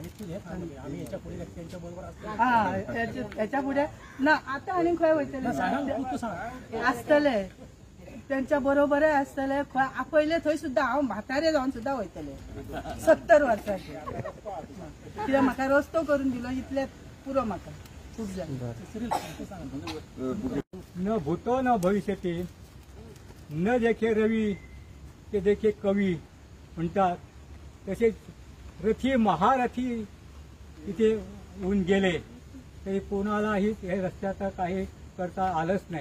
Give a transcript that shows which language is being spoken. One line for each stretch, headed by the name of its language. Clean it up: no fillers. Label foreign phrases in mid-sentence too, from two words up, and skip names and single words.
Konkani: हा हेच्या फुडें ना, आतां आनी खंय वयतले आसतले त्यांच्या बरोबर आसतले, पयले थंय सुद्दां हांव म्हातारे जावन सुद्दां वयतले 70 वर्सांचे, कित्याक म्हाका रस्तो करून दिलो इतले पुरो म्हाका खूब जालें।
Sanskrit: न भूतो न भविष्यति
Marathi: न देखे रवी ते देखे कवी म्हणतात, तसेच रथी महारथी इथे होऊन गेले तरी कोणालाही हे रस्त्याचं काही करता आलंच नाही।